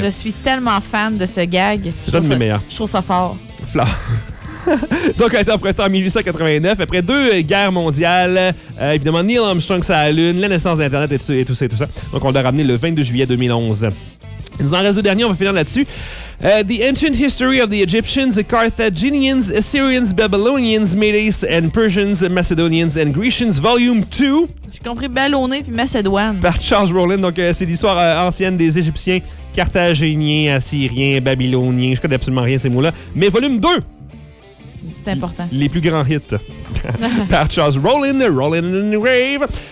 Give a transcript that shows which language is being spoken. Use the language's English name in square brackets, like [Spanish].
[French] Je suis tellement fan de ce gag. C'est un de mes meilleurs. Je trouve ça fort. Flore. Donc, elle a été empruntée en 1889, après deux guerres mondiales. Évidemment, Neil Armstrong, sa lune, la naissance d'Internet et tout ça. Donc, on l'a ramené le 22 juillet 2011. Il nous en reste le dernier, on va finir là-dessus. [English] The Ancient History of the Egyptians, Carthaginians, Assyrians, Babylonians, Medes and Persians, Macedonians and Grecians, Volume 2. [French] J'ai compris Ballonné puis Macédoine. Par Charles Rowland. Donc, c'est l'histoire ancienne des Égyptiens, Carthaginiens, Assyriens, Babyloniens. Je connais absolument rien ces mots-là. Mais Volume 2. C'est important. Les plus grands hits. Par Charles Rowland, [English] Rowland in the Grave.